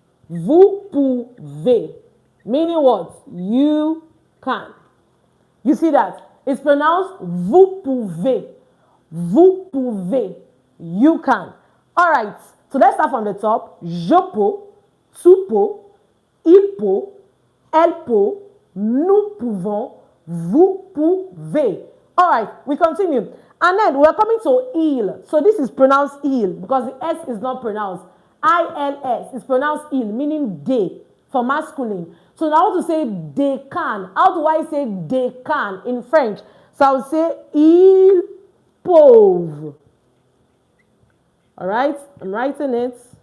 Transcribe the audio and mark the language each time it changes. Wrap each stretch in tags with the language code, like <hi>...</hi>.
<fr>Vous pouvez.</fr> <en>Meaning what? You can. You see that? It's pronounced</en> <fr>vous pouvez. Vous pouvez.</fr> <en>You can. All right. So let's start from the top.</en> <fr>Je peux, tu peux, il peut, elle peut, nous pouvons, vous pouvez.</fr> <en>All right. We continue. And then we're coming to il. So this is pronounced il because the S is not pronounced. ILS is pronounced il, meaning they, for masculine. So now I want to say they can. How do I say they can in French? So I'll say</en> <fr>ils peuvent.</fr> <en>All right, I'm writing it.</en>